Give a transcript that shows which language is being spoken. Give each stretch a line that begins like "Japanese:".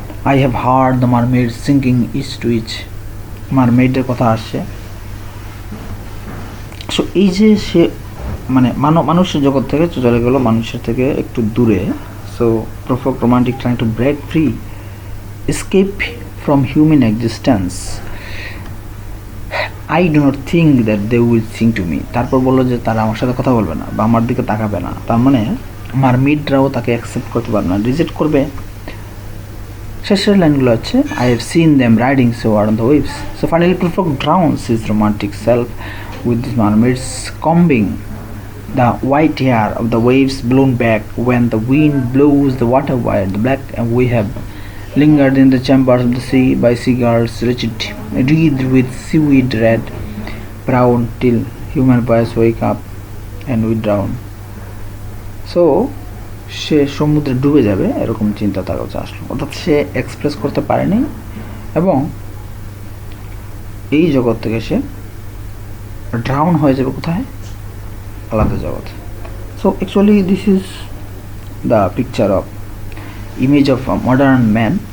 English: I have heard the mermaid sinking each to each,
Bangla: মারমেডের কথা আসছে। So এই যে সে মানে মানুষের জগৎ থেকে চলে গেলো, মানুষের থেকে একটু দূরে।
English: So provoke romantic trying to break free, escape from human existence. I do not think that they will sing to me.
Bangla: তারপর বললো যে তারা আমার সাথে কথা বলবে না বা আমার দিকে তাকাবে না, তার মানে মারমিডরাও তাকে অ্যাকসেপ্ট করতে পারবে না, রিজেক্ট করবে। শেষের লাইনগুলো হচ্ছে
English: I have seen them riding so hard on the waves. So finally Prufrock drowns his romantic self with these mermaids combing the white hair of the waves blown back when the wind blows the water wide the black, and we have lingered in the chambers of the sea by seagulls wreathed with seaweed red brown till human boys wake up and we drown.
Bangla: So সে সমুদ্রে ডুবে যাবে এরকম চিন্তা তার কাছে আসলো, অর্থাৎ সে express করতে পারেনি এবং এই জগৎ থেকে সে ড্রাউন হয়ে যাবে কোথায়, আলাদা জগৎ।
English: So actually this is the picture of image of a modern man.